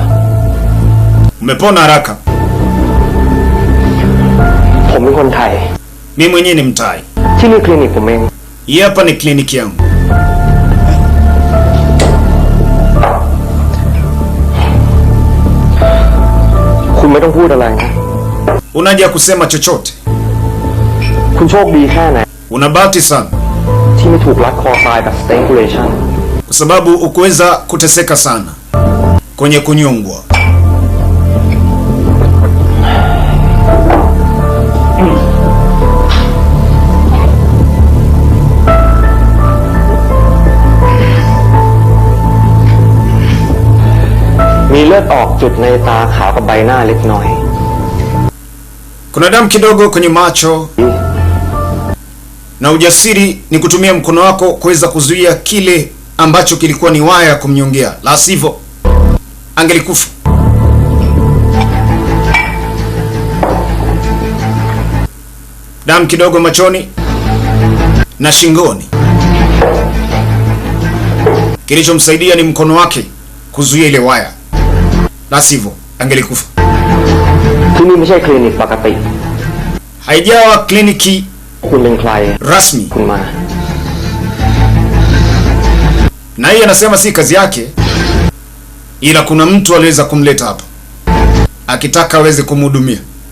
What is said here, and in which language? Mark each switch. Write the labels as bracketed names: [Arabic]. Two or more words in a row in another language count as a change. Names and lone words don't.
[Swahili] Umepona haraka. [Thai] ผมเป็นคนไทย [Swahili] Mimi mwenyewe ni Mtai. [Thai] ที่นี่คลินิกผมเอง [Swahili] Hii hapa ni kliniki yangu. [Thai] คุณไม่ต้องพูดอะไรนะ [Swahili] Una haja ya kusema chochote. [Thai] คุณโชคดีแค่ไหน [Swahili] Una bahati sana [Thai] ที่ไม่ถูกรัดคอตายแบบ strangulation [Swahili] kwa sababu ukuweza kuteseka sana kwenye kunyongwa. [Thai] มีเลือดออกจุดในตาขาวกับใบหน้าเล็กน้อย [Swahili] Kuna damu kidogo kwenye macho, na ujasiri ni kutumia mkono wako kuweza kuzuia kile ambacho kilikuwa ni waya ya kumnyongea, la sivyo angelikufa. Damu kidogo machoni na shingoni. Kilichomsaidia ni mkono wake kuzuia ile waya, la sivyo angelikufa. [Thai] ที่นี่ไม่ใช่คลินิกปกติ [Swahili] Haijawa kliniki [Thai] คุณเป็นใคร [Swahili] rasmi, [Thai] คุณมา [Swahili] na yeye anasema si kazi yake, ila kuna mtu aliweza kumleta hapa akitaka aweze kumhudumia.